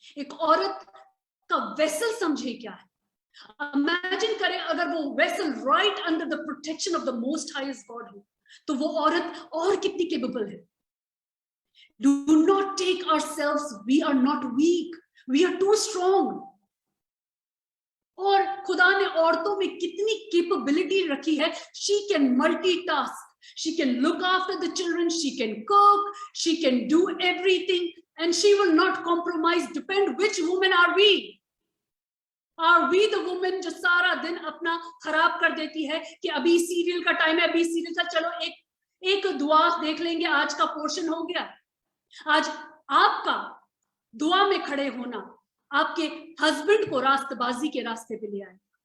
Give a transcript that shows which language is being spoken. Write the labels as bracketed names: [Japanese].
[Hindi] एक औरत का वेसल समझे क्या है। इमेजिन करें अगर वो vessel [English] right under the protection of the most highest God [Hindi] हो, तो वो औरत और कितनी केपेबल है। [English] Do not take ourselves, we are not weak, we are too strong. [Hindi] और खुदा ने औरतों में कितनी कैपेबिलिटी रखी है। [English] She can multitask, she can look after the children, she can cook, she can do everything, and she will not compromise। depend which woman are we? Are we the woman [Hindi] जो सारा दिन अपना खराब कर देती है कि अभी सीरियल का टाइम है, अभी सीरियल का, चलो एक दुआ देख लेंगे, आज का पोर्शन हो गया। आज आपका दुआ में खड़े होना आपके हस्बैंड को रास्तबाजी के रास्ते पे ले आए।